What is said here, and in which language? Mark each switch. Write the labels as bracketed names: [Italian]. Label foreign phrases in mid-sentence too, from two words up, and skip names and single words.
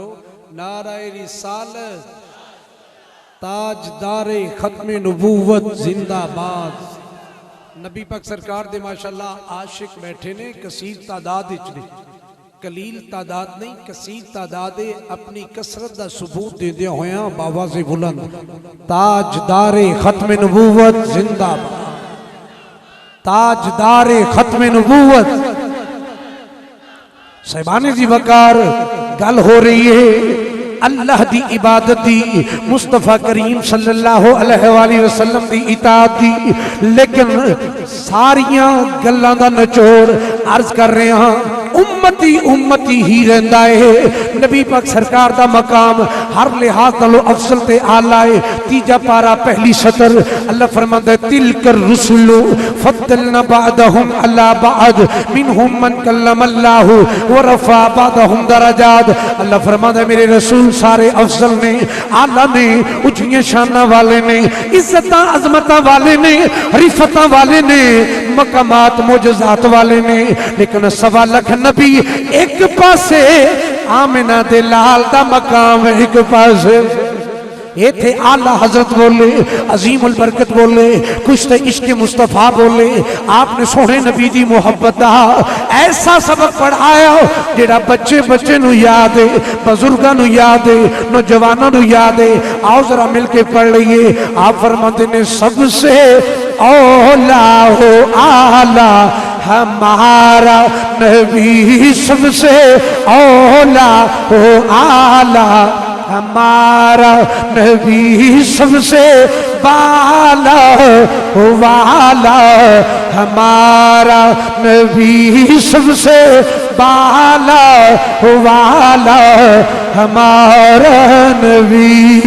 [Urdu] نعرۂ رسالت، تاجدارِ ختمِ نبوت زندہ باد. [Punjabi] نبی پاک سرکار دے ماشاءاللہ عاشق بیٹھے نے کثیر تعداد وچ نے، قلیل تعداد نہیں کثیر تعداد اے. اپنی کثرت دا ثبوت دیندے ہویاں بابا سے بلند تاجدارِ ختمِ نبوت زندہ باد، تاجدارِ ختمِ نبوت. صاحبانِ ذی وقار گل ہو رہی اے اللہ دی عبادت دی، مصطفیٰ کریم [Arabic] صلى الله عليه وسلم [Punjabi] دی اطاعت دی. لیکن ساریاں گلاں دا نچوڑ عرض کر رہے آں، اُمتی اُمتی ہی رہندا اے. نبی پاک سرکار دا مقام ہر لحاظ نالوں افضل تے اعلیٰ اے. تیجا پارہ پہلی سطر اللہ فرماندا اے [Arabic] تلك الرسل فضلنا بعضهم على بعض منهم من كلم الله ورفع بعضهم درجات. [Punjabi] اللہ فرماندا اے میرے رسول سارے افضل نے، اعلیٰ نے، اُچی شان والے نے، عزت عظمت والے نے، رفعت والے نے، مقامات معجزات والے نے. لیکن سوا لکھ نبی اک پاسے، آمنہ دے لال دا مقام اک پاسے. [Urdu] یہ تھے اعلیٰ حضرت بولے، عظیم البرکت بولے، کچھ تو عشقِ مصطفیٰ بولے. [Punjabi] آپ نے سوہنے نبی دی محبت دا ایسا سبق پڑھایا جیہڑا بچے بچے نوں یاد اے، بزرگاں نوں یاد اے، نوجواناں نوں یاد اے. آؤ ذرا مل کے پڑھ لئیے. [Urdu] آپ فرماتے نے سب سے اولیٰ و اعلیٰ ہمارا نبی، سب سے اولیٰ و اعلیٰ ہمارا نبی، سب سے بالا و والا ہمارا نبی، سب سے بالا و والا ہمارا نبی.